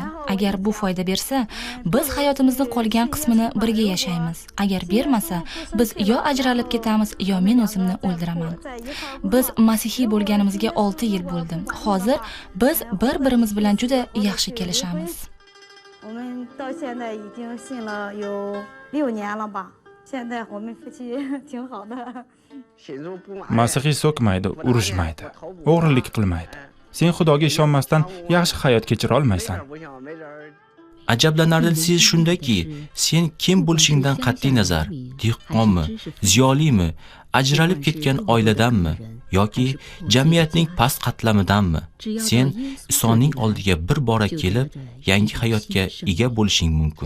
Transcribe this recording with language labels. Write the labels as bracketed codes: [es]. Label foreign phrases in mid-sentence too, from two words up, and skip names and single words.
[uz] Agar bu foyda bersa, biz hayotimizning qolgan qismini birga yashaymiz. Agar bermasa, biz yo ajralib ketamiz, yo men o'zimni o'ldiraman. Biz masihiy bo'lganimizga 6 yil bo'ldi. Hozir biz bir-birimiz bilan juda yaxshi kelishamiz. [zh] 我们到现在已经信了有6年了吧，现在我们夫妻挺好的。 [uz] Masihiy so'kmaydi, urushmaydi, o'g'rilik qilmaydi. Sen Xudoga ishonmasdan yaxshi hayot kechira olmaysan. Ajablanarlisi shundaki, sen kim bo'lishingdan qat'iy nazar, dehqonmi, ziyolimi, ajralib ketgan oiladanmi yoki jamiyatning past qatlamidanmi, sen Isoning oldiga bir bora kelib, yangi hayotga ega bo'lishing mumkin.